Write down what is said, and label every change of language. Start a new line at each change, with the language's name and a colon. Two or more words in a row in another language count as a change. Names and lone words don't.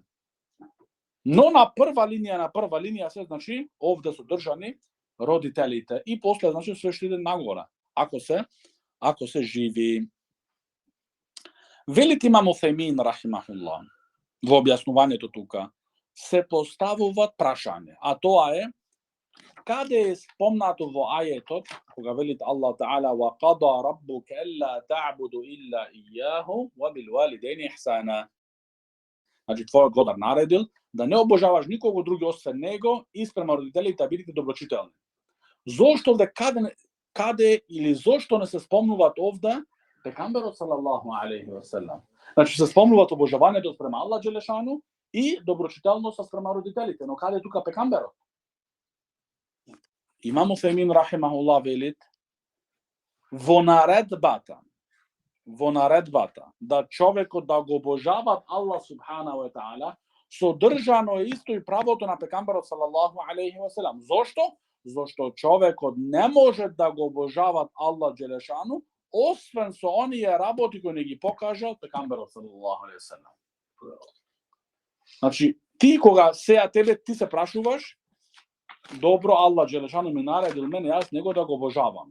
Macedonian: Но на прва линија се, значи, овде се држани родителите и после, значи, све што иде нагоре, ако се живи. Велик имам Уфемин, рахимахуллах, во објаснувањето тука, се поставуваат прашање, а тоа е, каде е спомнато во ајетот, кога велит
Arabic: الله تعالى وَقَضَى رَبُّكَ أَلَّا تَعْبُدُوا إِلَّا إِيَّاهُ وَبِالْوَالِدَيْنِ إِحْسَانًا.
Macedonian: Значи, твојот Господар наредил да не обожаваш никого други освен него и спрема родителите да бидете доброчителни. Зошто овде каде или зошто не се спомнуваат овде пекамберот
Arabic: صلى الله عليه وسلم?
Macedonian: Значи се спомнуваат обожавањето спрема
Arabic: الله جل شأنه
Macedonian: и доброчителноста спрема родителите, но каде е тука пекамберот? Имам Уфемин рахимахуллах велит во наредбата да човекот да го обожават
Arabic: الله سبحانه وتعالى,
Macedonian: содржано е исто и правото на пекамберот
Arabic: صلى الله عليه وسلم.
Macedonian: Зошто? Зошто човекот не може да го обожават
Arabic: الله جل شأنه
Macedonian: освен со оние работи кои не ги покажал пекамберот
Arabic: صلى الله عليه وسلم.
Macedonian: Значи, ти кога сеја тебе ти се прашуваш, добро,
Arabic: الله جل شأنه
Macedonian: ми наредил мене, јас него да го обожавам.